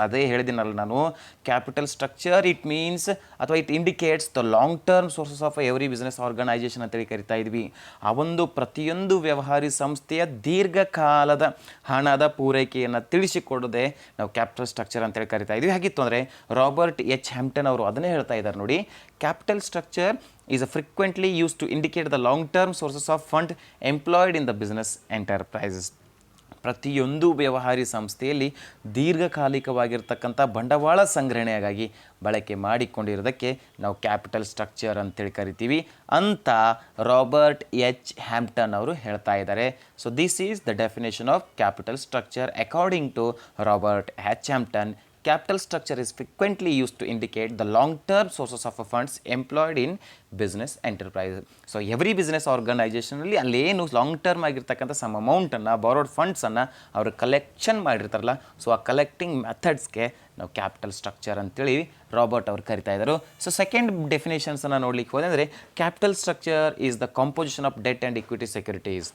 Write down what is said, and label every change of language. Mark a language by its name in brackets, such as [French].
[Kannada] ಅದೇ ಹೇಳಿದಿನಲ್ಲ ನಾನು, capital structure it means ಅಥವಾ it indicates the long term sources of every business organisation ಅಂತೇಳಿ ಕರಿತಾ ಇದ್ವಿ. ಆ ಒಂದು ಪ್ರತಿಯೊಂದು ವ್ಯವಹಾರಿ ಸಂಸ್ಥೆಯ ದೀರ್ಘಕಾಲದ ಹಣದ ಪೂರೈಕೆಯನ್ನು ತಿಳಿಸಿಕೊಡೋದೇ ನಾವು ಕ್ಯಾಪಿಟಲ್ ಸ್ಟ್ರಕ್ಚರ್ ಅಂತೇಳಿ ಕರಿತಾ ಇದ್ವಿ. ಹಾಗಿತ್ತು ಅಂದರೆ ರಾಬರ್ಟ್ H. ಹ್ಯಾಂಪ್ಟನ್ ಅವರು ಅದನ್ನೇ ಹೇಳ್ತಾ ಇದ್ದಾರೆ ನೋಡಿ, capital structure [English] is frequently used to indicate the long-term sources of fund employed in the business enterprises. [Kannada] ಪ್ರತಿಯೊಂದು ವ್ಯವಹಾರಿ ಸಂಸ್ಥೆಯಲ್ಲಿ ದೀರ್ಘಕಾಲಿಕವಾಗಿರ್ತಕ್ಕಂಥ ಬಂಡವಾಳ ಸಂಗ್ರಹಣೆಗಾಗಿ ಬಳಕೆ ಮಾಡಿಕೊಂಡಿರೋದಕ್ಕೆ ನಾವು ಕ್ಯಾಪಿಟಲ್ ಸ್ಟ್ರಕ್ಚರ್ ಅಂತೇಳಿ ಕರಿತೀವಿ ಅಂತ ರಾಬರ್ಟ್ ಎಚ್ ಹ್ಯಾಂಪ್ಟನ್ ಅವರು ಹೇಳ್ತಾ ಇದ್ದಾರೆ. So this is the definition of capital structure according to Robert H Hampton. [English] Capital structure is frequently used to indicate the long-term sources of funds employed in business enterprise. So every business organization [Kannada] ಅಲ್ಲಿ ಅಲ್ಲೇನು long term ಆಗಿರ್ತಕ್ಕಂಥ some ಅಮೌಂಟನ್ನು ಬಾರೋಡ್ ಫಂಡ್ಸನ್ನು ಅವರು collection ಮಾಡಿರ್ತಾರಲ್ಲ, so ಆ collecting ಮೆಥಡ್ಸ್ಗೆ ನಾವು capital structure ಅಂತೇಳಿ Robert ಅವ್ರು ಕರಿತಾ ಇದ್ದರು. ಸೊ ಸೆಕೆಂಡ್ ಡೆಫಿನೇಷನ್ಸನ್ನು ನೋಡ್ಲಿಕ್ಕೆ ಹೋದರೆ ಅಂದರೆ capital structure is the composition of debt and equity securities.